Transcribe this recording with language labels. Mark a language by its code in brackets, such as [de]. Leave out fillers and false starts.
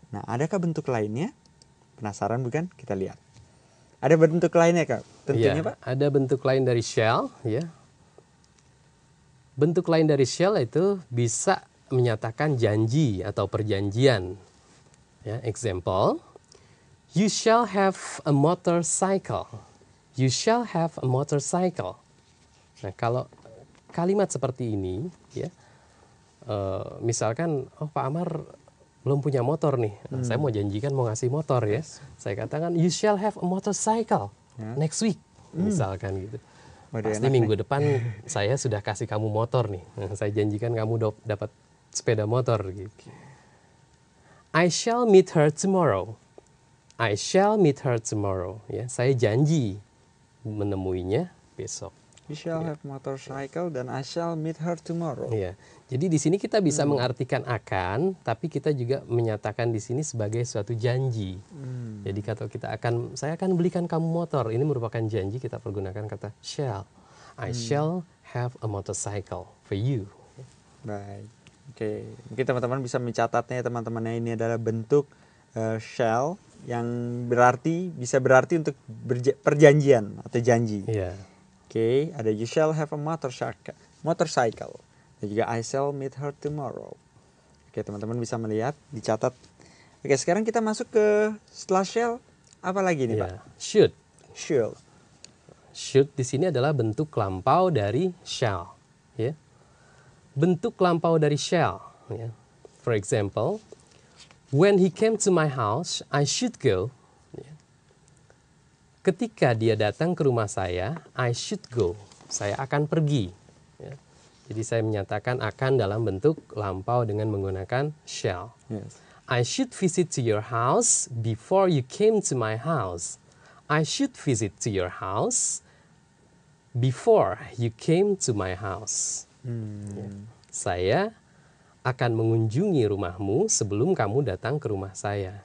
[id] Nah adakah bentuk lainnya? Penasaran bukan? Kita lihat. Ada bentuk lainnya Kak? Tentunya Iya, Pak. ada bentuk lain dari shall ya. Bentuk lain dari shall itu bisa menyatakan janji atau perjanjian. Ya, example. [en] You shall have a motorcycle. You shall have a motorcycle. [id] Nah, kalau kalimat seperti ini, ya, misalkan, oh Pak Amar belum punya motor nih, saya mau janjikan mau ngasih motor ya. Saya katakan, [en] you shall have a motorcycle next week, [id] misalkan gitu. Waduh, Pasti enak minggu nih. depan saya sudah kasih kamu motor nih. Saya janjikan kamu dapat sepeda motor gitu. [en] I shall meet her tomorrow. I shall meet her tomorrow. [id] Ya, saya janji menemuinya besok. [en] You shall have motorcycle [id] dan [en] I shall meet her tomorrow. [id] Ya, jadi di sini kita bisa mengartikan akan, tapi kita juga menyatakan di sini sebagai suatu janji. Jadi kalau saya akan belikan kamu motor. Ini merupakan janji, kita pergunakan kata shall. [en] I shall have a motorcycle for you. [id] Baik. Oke, mungkin teman-teman bisa mencatatnya teman-temannya, ini adalah bentuk shall yang bisa berarti untuk perjanjian atau janji. Iya. Oke, ada [en] you shall have a motorcycle. [id] Dan juga [en] I shall meet her tomorrow. [id] Oke, teman-teman bisa melihat, dicatat. Oke, sekarang kita masuk ke setelah shall, apa lagi nih, Pak? Iya. Should. Should. Should di sini adalah bentuk lampau dari shall. Ya. bentuk lampau dari shall. Ya. [en] For example, when he came to my house, I should go. [id] Ya. Ketika dia datang ke rumah saya, [en] I should go. [id] Saya akan pergi. Ya. Jadi saya menyatakan akan dalam bentuk lampau dengan menggunakan shall. [en] Yes. I should visit to your house before you came to my house. I should visit to your house before you came to my house. [id] Ya. Saya akan mengunjungi rumahmu sebelum kamu datang ke rumah saya.